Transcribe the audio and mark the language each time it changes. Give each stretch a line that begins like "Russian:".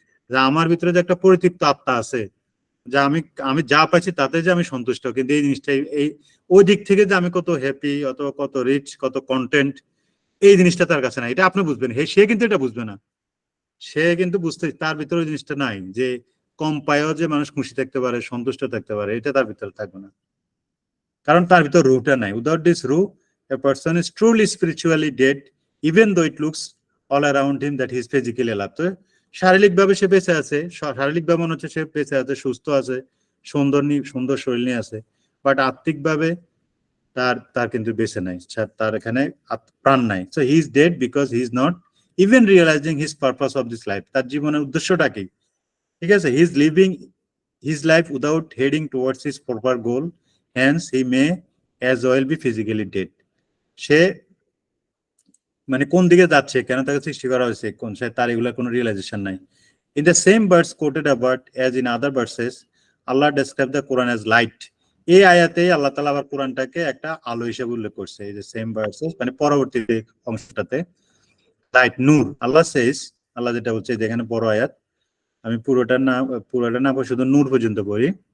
Bangla: যে আমার ভিতরে যে একটা পরিতৃপ্ত আত্মা আছে, যে আমি যা পাইছি তাতে যে আমি সন্তুষ্ট, কিন্তু এই জিনিসটাই ওই দিক থেকে যে আমি কত হ্যাপি অথবা কত রিচ, কত কন্টেন্ট, এই জিনিসটা তার কাছে নাই। এটা আপনি বুঝবেন, সে কিন্তু এটা বুঝবে না, সে কিন্তু তার ভিতরে ওই জিনিসটা নাই যে কম পায়েও যে মানুষ খুশি থাকতে পারে, সন্তুষ্ট থাকতে পারে, এটা তার ভিতরে থাকবে না, কারণ তার ভিতর রুহটা নাই।
English: Without this রুহ, a person is truly spiritually dead, even though it looks all around him that he is physically alive.
Bangla: তো শারীরিকভাবে সে বেঁচে আছে, শারীরিকভাবে মনে হচ্ছে সে বেঁচে আছে, সুস্থ আছে, সুন্দর শরীর নিয়ে আছে, বাট আত্মিকভাবে তার কিন্তু বেঁচে নাই, তার এখানে প্রাণ নাই।
English: So he is dead because he is not even realizing his purpose of this life.
Bangla: তার জীবনের উদ্দেশ্যটা কি? ঠিক আছে,
English: He is living his life without heading towards his proper goal, hence he may as well be physically dead.
Bangla: সে মানে কোন দিকে যাচ্ছে, কেন তাকে সৃষ্টি করা হয়েছে, তার এগুলোর কোনো রিয়েলাইজেশন নাই।
English: In the same verse quoted above as in other verses, Allah described the Quran as light.
Bangla: এই আয়াতে আল্লাহ তাআলা আবার কোরআনটাকে একটা আলো হিসেবে উল্লেখ করছে। এই যে সেম ভার্সেস মানে পরবর্তী অংশটাতে লাইট, নূর। আল্লাহ যেটা বলছে, যেখানে বড় আয়াত, আমি পুরোটা না পড়ে শুধু নূর পর্যন্ত পড়ি।